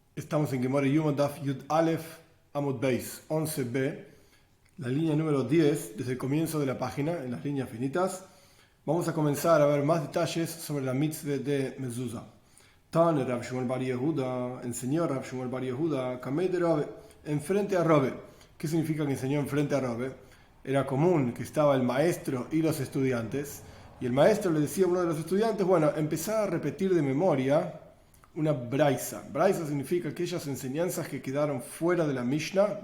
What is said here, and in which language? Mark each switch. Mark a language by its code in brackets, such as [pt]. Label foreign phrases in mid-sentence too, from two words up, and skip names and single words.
[es] Estamos en Gemara Yuma [he] דף יא עמוד ב [es] 11b, la línea número 10, desde el comienzo de la página, en las líneas finitas. Vamos a comenzar a ver más detalles sobre la mitzvah de mezuzah. Tan Rav Shmuel bar Yehuda, enseñó Rav Shmuel bar Yehuda, [arc] קמיה דרבה, [es] enfrente a Robe. ¿Qué significa que enseñó enfrente a Robe? Era común que estaba el maestro y los estudiantes, y el maestro le decía a uno de los estudiantes, bueno, empezá a repetir de memoria una braisa. Braisa significa aquellas enseñanzas que quedaron fuera de la Mishnah.